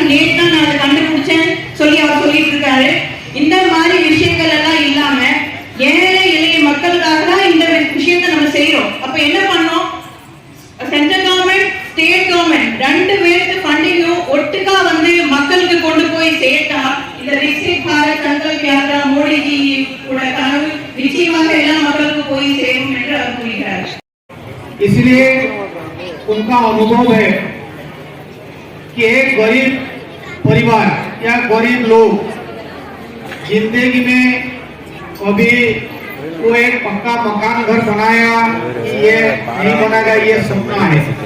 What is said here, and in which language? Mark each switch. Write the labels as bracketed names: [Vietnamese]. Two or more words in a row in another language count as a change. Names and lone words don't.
[Tamil] நேற்று நான் அதை கண்டுபிடிச்சேன் சொல்லி அவர் சொல்லிட்டு இருக்காரு. இந்த மாதிரி விஷயங்கள் எல்லாம் இல்லாம ஏழை எளிய மக்களுக்காக தான் இந்த விஷயத்தை நம்ம செய்யறோம். அப்ப என்ன பண்ணோம்? [English] Central Government State Government [Tamil] ரெண்டு பேருக்கு ஃபண்டிங்கும் ஒட்டுக்கா வந்து மக்களுக்கு கொண்டு போய் சேர்த்தா இந்த விக்சித் பாரத் சங்கல்ப் யாத்ரா மோடிஜி கூட கனவு நிச்சயமாக எல்லா மக்களுக்கு போய் சேரும் என்று அவர் கூறுகிறார். [Hindi] इसलिए उनका अनुभव है कि एक गरीब परिवार या गरीब लोग जिंदगी में कभी वो एक पक्का मकान घर बनाया कि ये नहीं बनेगा, ये सपना है।